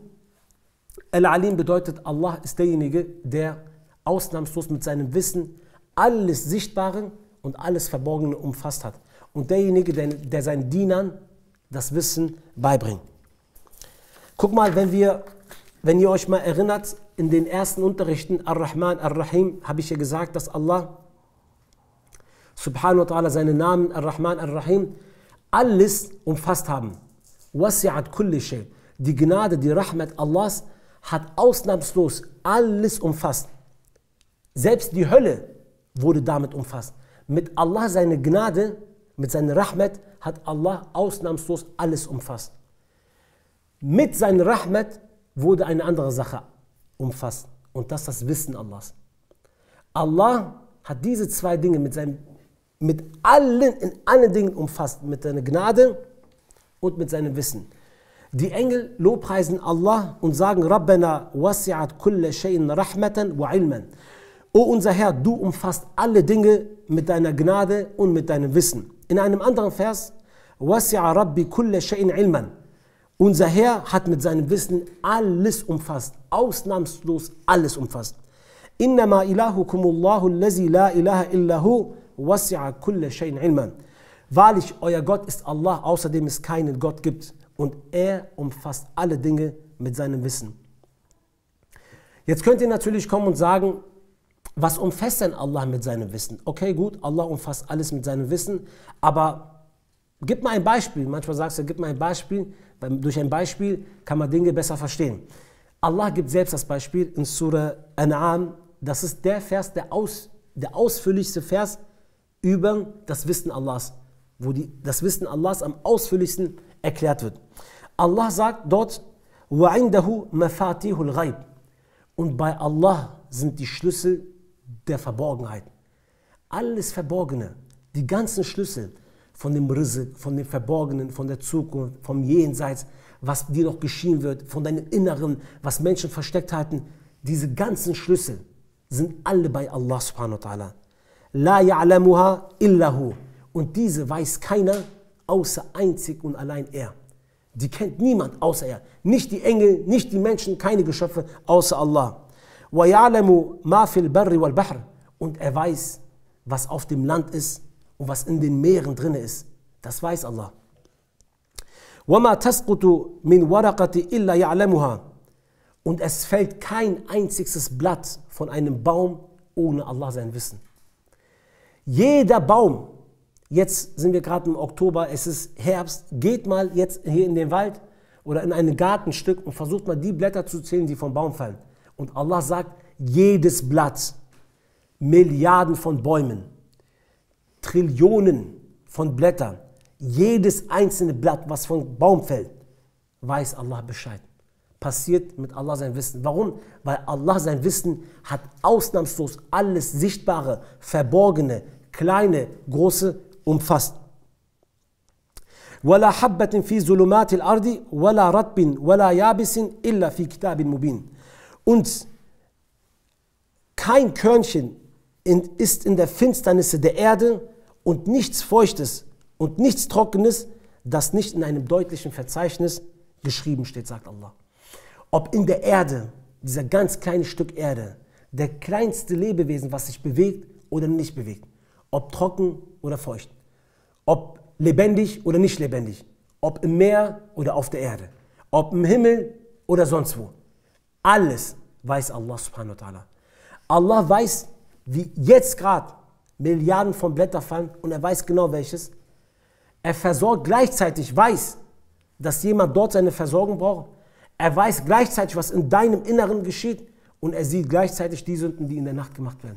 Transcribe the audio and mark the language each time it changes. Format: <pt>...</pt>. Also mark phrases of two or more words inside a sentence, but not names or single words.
<de>Al-Alim bedeutet, Allah ist derjenige, der ausnahmslos mit seinem Wissen alles Sichtbare und alles Verborgene umfasst hat. Und derjenige, der seinen Dienern das Wissen beibringt. Guck mal, wenn ihr euch mal erinnert, in den ersten Unterrichten, Ar-Rahman, Ar-Rahim, habe ich ja gesagt, dass Allah</de> <ar>سبحانه وتعالى</ar> <de>seine Namen, Ar-Rahman, Ar-Rahim, alles umfasst haben.</de> <ar>وسعت كل شيء.</ar> <de>Die Gnade, die Rahmat Allahs hat ausnahmslos alles umfasst. Selbst die Hölle wurde damit umfasst. Mit Allah seine Gnade, mit seiner Rahmat hat Allah ausnahmslos alles umfasst. Mit seiner Rahmat wurde eine andere Sache umfasst. Und das ist das Wissen Allahs. Allah hat diese zwei Dinge in allen Dingen umfasst. Mit seiner Gnade und mit seinem Wissen. Die Engel lobpreisen Allah und sagen,</de> <ar>ربنا وسعت كل شيء رحمة وعلما.</ar> <de>O unser Herr, du umfasst alle Dinge mit deiner Gnade und mit deinem Wissen. In einem anderen Vers,</de> <ar>وسع ربي كل شيء علما.</ar> <de>Unser Herr hat mit seinem Wissen alles umfasst, ausnahmslos alles umfasst.</de> <ar>إنما إلهكم الله الذي لا إله إلا هو وسع كل شيء علما.</ar> <de>Wahrlich, euer Gott ist Allah, außerdem es keinen Gott gibt. Und er umfasst alle Dinge mit seinem Wissen. Jetzt könnt ihr natürlich kommen und sagen, was umfasst denn Allah mit seinem Wissen? Okay, gut, Allah umfasst alles mit seinem Wissen, aber gib mal ein Beispiel. Manchmal sagst du, gib mal ein Beispiel, weil durch ein Beispiel kann man Dinge besser verstehen. Allah gibt selbst das Beispiel in Surah An'am. Das ist der Vers, der ausführlichste Vers über das Wissen Allahs, wo das Wissen Allahs am ausführlichsten erklärt wird. Allah sagt dort,</de> <ar>وَعِنْدَهُ مَفَاتِيهُ الْغَيْبِ.</ar> <de>Und bei Allah sind die Schlüssel der Verborgenheit. Alles Verborgene, die ganzen Schlüssel von dem Rizq, von dem Verborgenen, von der Zukunft, vom Jenseits, was dir noch geschehen wird, von deinem Inneren, was Menschen versteckt halten, diese ganzen Schlüssel sind alle bei Allah</de> <ar>سبحانه وتعالى. لا يعلمها إلا هو.</ar> <de>Und diese weiß keiner, außer einzig und allein er. Die kennt niemand außer er. Nicht die Engel, nicht die Menschen, keine Geschöpfe außer Allah.</de> <ar>ويعلم ما في البر والبحر.</ar> <de>Und er weiß, was auf dem Land ist und was in den Meeren drin ist. Das weiß Allah.</de> <ar>وما تسقط من ورقة إلا يعلمها.</ar> <de>Und es fällt kein einziges Blatt von einem Baum ohne Allah sein Wissen. Jeder Baum, jetzt sind wir gerade im Oktober, es ist Herbst, geht mal jetzt hier in den Wald oder in ein Gartenstück und versucht mal die Blätter zu zählen, die vom Baum fallen. Und Allah sagt, jedes Blatt, Milliarden von Bäumen, Trillionen von Blättern, jedes einzelne Blatt, was vom Baum fällt, weiß Allah Bescheid. Passiert mit Allah sein Wissen. Warum? Weil Allah sein Wissen hat ausnahmslos alles Sichtbare, Verborgene, kleine, große umfasst.</de> <ar>وَلَا حَبَّةٍ فِي ظُلُمَاتِ الْأَرْضِ وَلَا رَطْبٍ وَلَا يَابِسٍ إِلَّا فِي كِتَابٍ مُبِينٍ.</ar> <de>Und kein Körnchen ist in der Finsternisse der Erde und nichts Feuchtes und nichts Trockenes, das nicht in einem deutlichen Verzeichnis geschrieben steht, sagt Allah. Ob in der Erde, dieser ganz kleine Stück Erde, der kleinste Lebewesen, was sich bewegt oder nicht bewegt, ob trocken oder feucht, ob lebendig oder nicht lebendig, ob im Meer oder auf der Erde, ob im Himmel oder sonst wo. Alles weiß Allah</de> <ar>سبحانه وتعالى.</ar> <de>Allah weiß, wie jetzt gerade Milliarden von Blättern fallen und er weiß genau welches. Er versorgt gleichzeitig, weiß, dass jemand dort seine Versorgung braucht. Er weiß gleichzeitig, was in deinem Inneren geschieht und er sieht gleichzeitig die Sünden, die in der Nacht gemacht werden.</de>